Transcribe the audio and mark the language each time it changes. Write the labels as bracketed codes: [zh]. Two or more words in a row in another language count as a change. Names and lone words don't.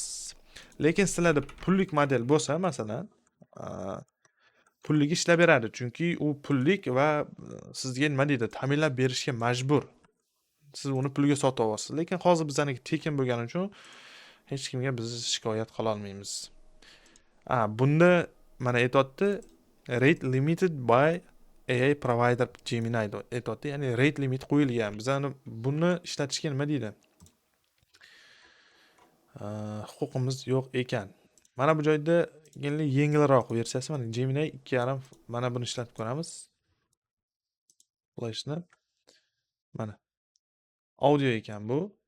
[uz] Lekin sizlarda pullik model bo'lsa, masalan, pullik ishlab beradi. Chunki u pullik va sizga nima deydi, ta'minlab berishga majbur. Siz uni pulga sotib olasiz. Lekin hozir bizaniki tekin bo'lgani uchun hech kimga biz shikoyat qila olmaymiz. Bunda mana aytayapti, [en] rate limited by AI provider Gemini [uz] deb aytayapti. Ya'ni [en] rate limit [uz] qo'yilgan. Bizani buni ishlatishga nima deydi? Huquqimiz yo'q ekan. Mana bu joyda yengilroq versiyasi, mana Gemini 2.5, mana buni ishlatib ko'ramiz. Flashni. Mana audio ekan bu.